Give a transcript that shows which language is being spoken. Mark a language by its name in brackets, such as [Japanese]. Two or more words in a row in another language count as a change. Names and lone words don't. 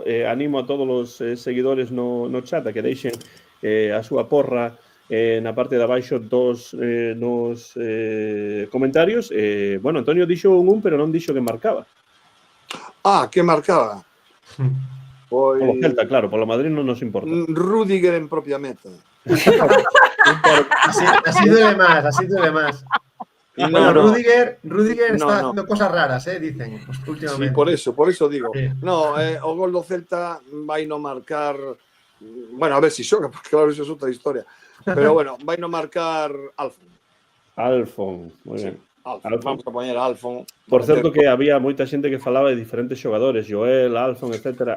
[Galician] Animo a todos os seguidores no chat a que deixen a súa porra na parte de abaixo nos comentarios. Bueno, Antonio dixo un 1, pero non dixo que marcaba. Que marcaba? Pois... Polo Celta, claro, polo Madrid non nos importa. [Spanish] Rudiger en propia meta. Así duele más, así duele más. Bueno, Rudiger está haciendo cosas raras, dicen, últimamente. Sí, por eso digo. Sí. No, [Galician] o gol do Celta vai no marcar... Bueno, a ver si xoga, porque claro, eso é outra historia. Pero bueno, vai no marcar Alfon. Alfon, moi ben. Alfon. Vamos a poñer a Alfon. Por certo que había moita xente que falaba de diferentes xogadores, Joel, Alfon, etc.